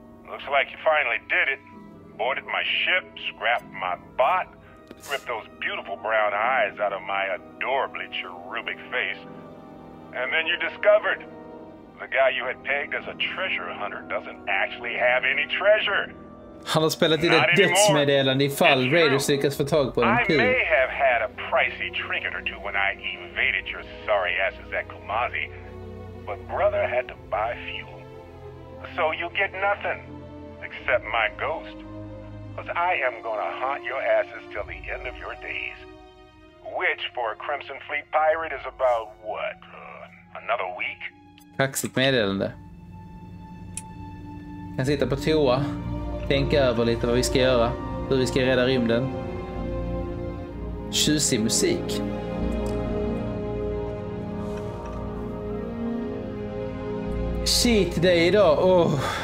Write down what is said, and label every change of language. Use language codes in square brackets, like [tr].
[en] Looks like you finally did it. Boarded my ship, scrapped my bot, ripped those beautiful brown eyes out of my adorably cherubic face, and then you discovered the guy you had pegged as a treasure hunter doesn't actually have any treasure. [sv] Han har spelat in ett dödsmeddelande ifall Raiders lyckas få tag på en [en] I may have had a pricey trinket or two when I evaded your sorry asses at Kumazi, but brother had to buy fuel. So you get nothing, except my ghost. Because I am gonna haunt your asses till the end of your days. Which, for a Crimson Fleet pirate, is about, what, another week? [sv] Kaxigt meddelande. Kan sitta på toa. Tänka över lite vad vi ska göra. Hur vi ska rädda rymden. Tjusig musik. Shit, det är idag. Oh.